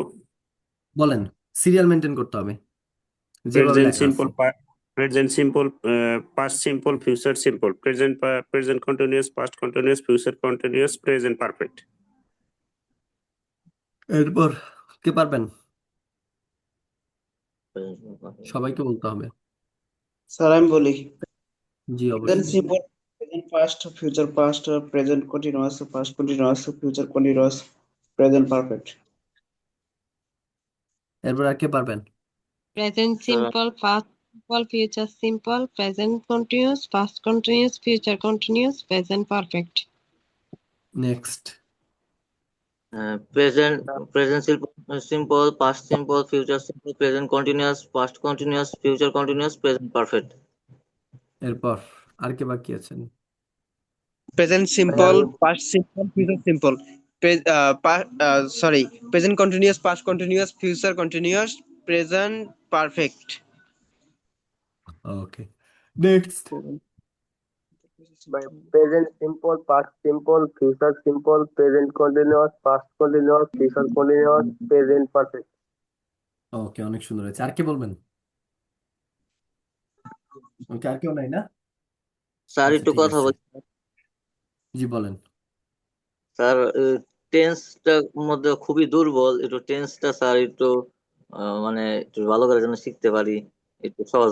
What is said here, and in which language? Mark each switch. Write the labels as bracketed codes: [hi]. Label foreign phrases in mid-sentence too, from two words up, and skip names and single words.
[bn] বলেন। সিরিয়াল মেনটেন করতে হবে যেভাবে প্রেজেন্ট লেখা সিম্পল, আছে। [en] present simple, past simple, future simple, present continuous, past continuous, future continuous, present perfect. [bn] এরপর কে পারবেন? [en] Present perfect. [bn] সবাইকে বলতে হবে। স্যার আমি বলি, জি প্রেজেন্ট অবশ্যই। [en] simple, present first, future past, present continuous, past continuous, future continuous, present perfect. [bn] এরপর আর কে পারবেন? [en] Present Sir, simple, past simple, future simple, present continuous, past continuous, future continuous, present perfect. [bn] নেক্সট। [en] present simple, past simple, future simple, present continuous, past continuous, future continuous, present perfect. [bn] এরপর আর কে বাকি আছেন? [en] present simple, past simple, future simple, sorry, present continuous, past continuous, future continuous, present perfect. okay, next. Present simple, past simple, future simple, present continuous, past continuous, future continuous, present perfect. [bn] ওকে, অনেক সুন্দর হয়েছে। আর কে বলবেন? ওকে, আর কেউ নাই না? স্যার আচ্ছা একটু ঠিক কথা আছে, বলছি। জি বলেন। স্যার টেন্সটার মধ্যে খুবই দুর্বল, একটু টেন্সটা স্যার একটু মানে একটু ভালো করে যেন শিখতে পারি, একটু সহজ